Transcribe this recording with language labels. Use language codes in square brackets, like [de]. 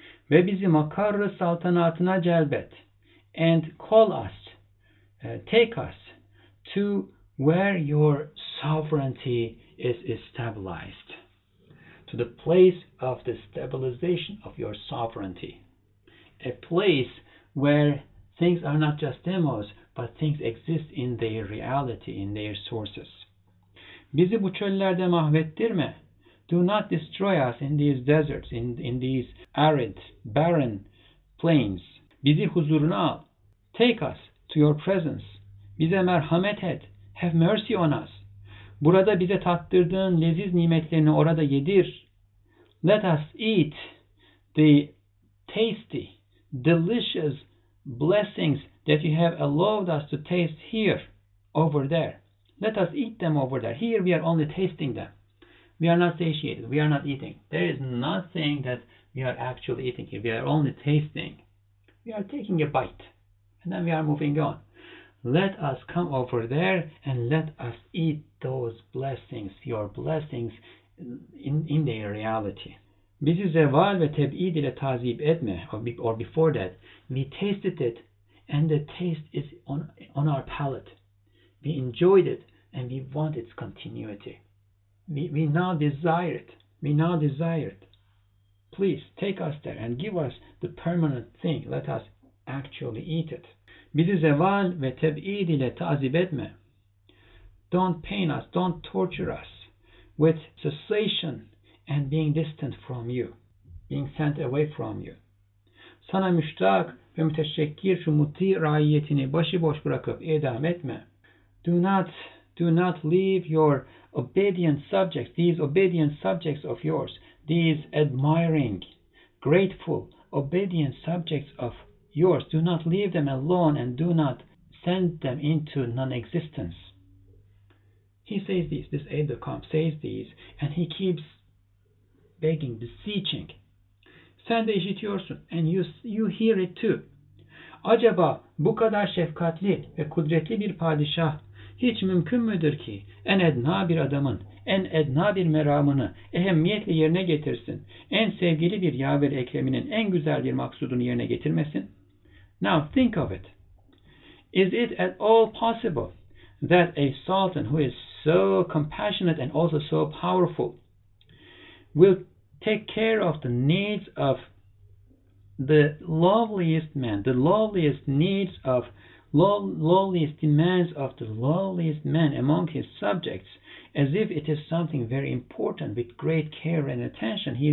[tr] Ve bizi makarr saltanatına celbet, [en] and call us, take us to where your sovereignty is stabilized, to the place of the stabilization of your sovereignty, a place where things are not just demos, but things exist in their reality, in their sources. [tr] Bizi bu çöllerde mahvettirme. [en] Do not destroy us in these deserts, in these arid, barren plains. [tr] Bizi huzuruna al. [en] Take us to your presence. [tr] Bize merhamet et. [en] Have mercy on us. [tr] Burada bize tattırdığın leziz nimetlerini orada yedir. [en] Let us eat the tasty, delicious blessings that you have allowed us to taste here, over there. Let us eat them over there. Here we are only tasting them. We are not satiated. We are not eating. There is nothing that we are actually eating here. We are only tasting. We are taking a bite, and then we are moving on. Let us come over there and let us eat those blessings, your blessings, in their reality. [tr] Bizi zeval ve teb'id ile tazip etme, [en] or before that, we tasted it, and the taste is on our palate. We enjoyed it, and we want its continuity. We now desire it. We now desire it. Please take us there and give us the permanent thing. Let us actually eat it. [tr] Bizi zeval ve teb'id ile tazip etme. [en] Don't pain us, don't torture us with cessation and being distant from you, being sent away from you. [tr] Sana müştak ve müteşekkir şu muti raiyetini başıboş bırakıp idam etme. [en] Do not leave your obedient subjects, these obedient subjects of yours, these admiring, grateful, obedient subjects of yours. Do not leave them alone, and do not send them into non-existence. He says this aide-de-camp says these, and he keeps begging, beseeching. [tr] Sen de işitiyorsun, [en] and you hear it too. [tr] Acaba bu kadar şefkatli ve kudretli bir padişah hiç mümkün müdür ki en edna bir adamın en edna bir meramını ehemmiyetle yerine getirsin, en sevgili bir yaver ekreminin en güzel bir maksudunu yerine getirmesin? [en] Now think of it. Is it at all possible that a sultan who is so compassionate and also so powerful will take care of the needs of the loveliest man, the loveliest needs of lowliest demands of the lowliest man among his subjects, as if it is something very important, with great care and attention?